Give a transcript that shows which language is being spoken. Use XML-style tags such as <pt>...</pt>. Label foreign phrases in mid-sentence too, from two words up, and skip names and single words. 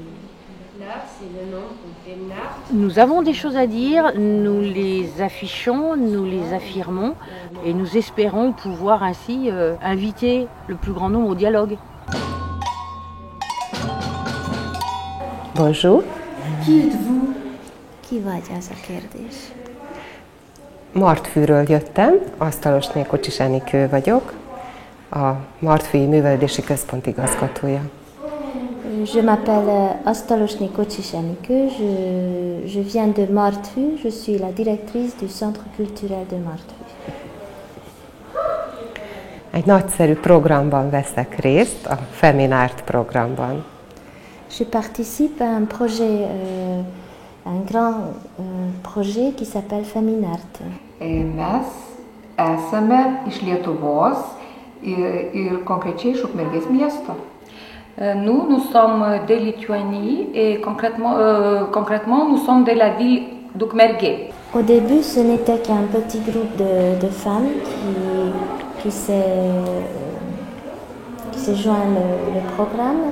<fr>Nart, c'est le nom qu'on fait Nart. Nous avons des choses à dire, nous les affichons, nous les affirmons et nous espérons pouvoir ainsi inviter le plus grand nombre au dialogue. Bonjour. Qui êtes-vous?</fr> <hu>Ki vagy, az a kérdés. Martfűről jöttem, Asztalosné Kocsis Enikő vagyok, a Martfűi Művelődési Központ igazgatója.</hu> <fr>Je m'appelle Asztalosné Kocsis Enikő, je viens de Martfű, je suis la directrice du Centre culturel de Martfű.</fr> <hu>Egy nagyszerű programban veszek részt, a Feminart programban.</hu> <fr>Je participe à un projet, un grand projet qui s'appelle Feminart.</fr> <lt>Mes esame iš Lietuvos ir konkrečiai iš Ukmergės miesto.</lt> <fr>Nous sommes de Lituanie et concrètement, nous sommes de la ville d'Ukmergė. Au début, ce n'était qu'un petit groupe de femmes qui s'est joint le programme.</fr>